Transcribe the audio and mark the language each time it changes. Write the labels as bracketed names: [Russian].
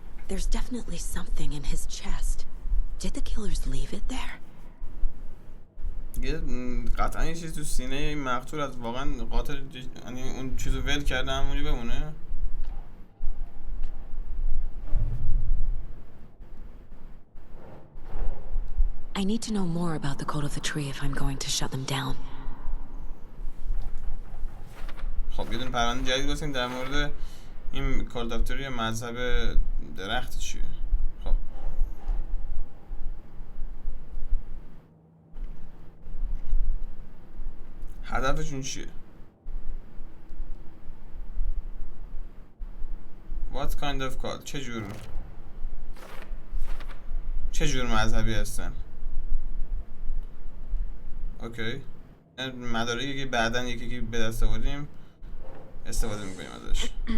[English] There's definitely something in his chest. Did the killers leave it there? [Persian] قطعا یه چیز تو سینه این مقتول از واقعا قاتل یعنی اون چیزو ول کرده همونی بمونه. [English] I need to know more about the code of the tree if I'm going to shut them down. [Persian] خب یه دونه پرونده جدید باسیم در مورد این کد آف تری مذهب درخت چیه؟ خب هدفشون چیه؟ [English] What kind of cult؟ [Persian] چه جور مذهبی هستن؟ اوکی مدارکی که بعدن یکی به دست آوردیم استفاده میکنیم ازش.